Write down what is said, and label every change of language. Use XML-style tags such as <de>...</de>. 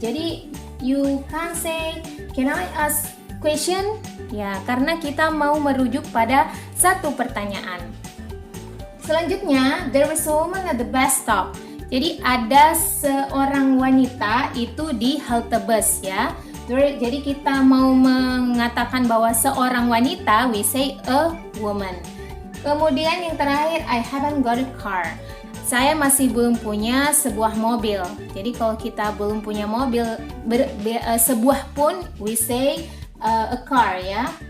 <id>Jadi</id> <en>you can say can I ask question?</en> <id>Ya, karena kita mau merujuk pada satu pertanyaan. Selanjutnya,</id> <en>there is a woman at the bus stop.</en> <id>Jadi ada seorang wanita itu di halte bus ya. Jadi kita mau mengatakan bahwa seorang wanita,</id> <en>we say a woman.</en> <id>Kemudian yang terakhir,</id> <en>I haven't got a car.</en> <id>Saya masih belum punya sebuah mobil. Jadi kalau kita belum punya mobil, sebuah pun,</id> <en>we say a car</en> <id>ya.</id>